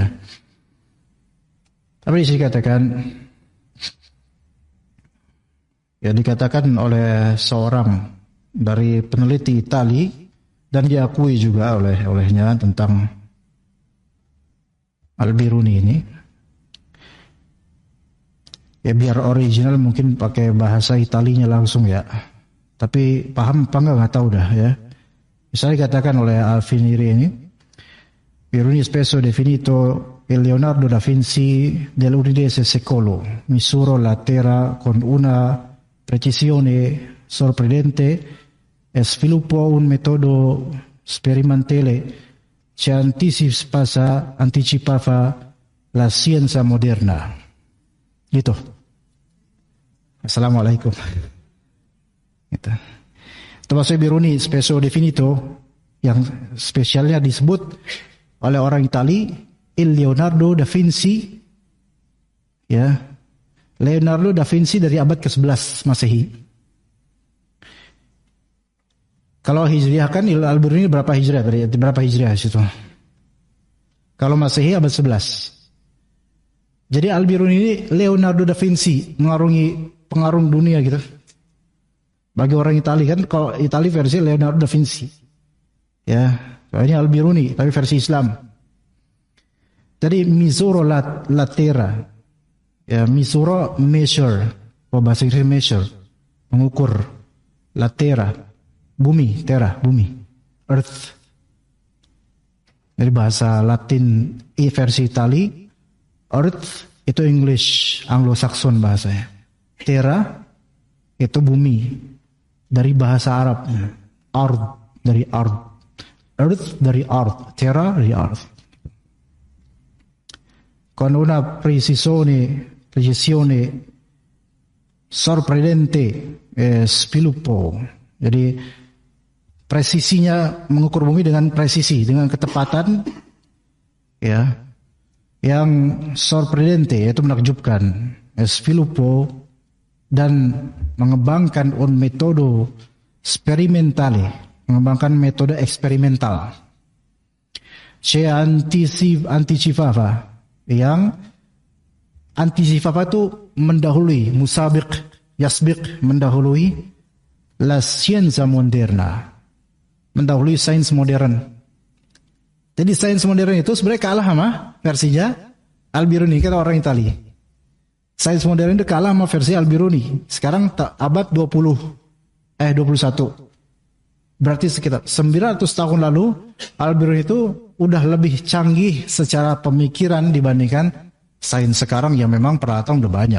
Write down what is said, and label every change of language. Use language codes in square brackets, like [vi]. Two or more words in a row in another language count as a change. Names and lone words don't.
[id] Tapi di sini katakan, ya dikatakan oleh seorang dari peneliti Itali dan diakui juga olehnya tentang Al-Biruni ini. Ya biar original mungkin pakai bahasa Italinya langsung ya. Tapi paham apa nggak tahu dah ya. Misalnya dikatakan oleh Alfiniri ini, [it] Biruni spesso definito il Leonardo da Vinci dell'undicesimo secolo, misuro la terra con una precisione sorprendente e sviluppò un metodo sperimentale che anticipava la scienza moderna. [id] Gitu. Assalamualaikum. Gitu. [it] Tommaso Biruni spesso definito, [id] yang spesialnya disebut oleh orang Itali, [it] il Leonardo da Vinci. [id] Ya. Leonardo da Vinci dari abad ke-11 Masehi. Kalau Hijriah kan Al-Biruni berapa Hijriah? Berapa Hijriah situ? Kalau Masehi abad 11. Jadi Al-Biruni ini Leonardo da Vinci, pengarung dunia gitu. Bagi orang Itali kan, kalau Itali versi Leonardo da Vinci. Ya, ini Al-Biruni tapi versi Islam. [it] Jadi misuro la terra. [id] Ya, misuro measure. Bahasa Inggris measure, mengukur. [it] La terra, [id] bumi, terra, bumi. Earth. Dari bahasa Latin versi Itali, Earth itu English, Anglo-Saxon bahasanya. Terra itu bumi, dari bahasa Arab. Ard dari ard. Earth dari ard. Terra dari earth. [it] Con una precisione sorprendente sviluppo. [id] Jadi presisinya mengukur bumi dengan presisi, dengan ketepatan ya. Yang sorprendente, yaitu menakjubkan, sviluppo, dan mengembangkan [it] un metodo sperimentale, [id] mengembangkan metode eksperimental. Anticipava, yang anticipava itu mendahului, [ar] musabiq, yasbiq, [id] mendahului [it] la scienza moderna, [id] mendahului sains modern. Jadi sains modern itu sebenarnya kalah sama versinya Al-Biruni, kata orang Itali. Sains modern itu kalah sama versi Al-Biruni. Sekarang abad 21. Berarti sekitar 900 tahun lalu Al-Biruni itu udah lebih canggih secara pemikiran dibandingkan sains sekarang yang memang peralatan udah banyak.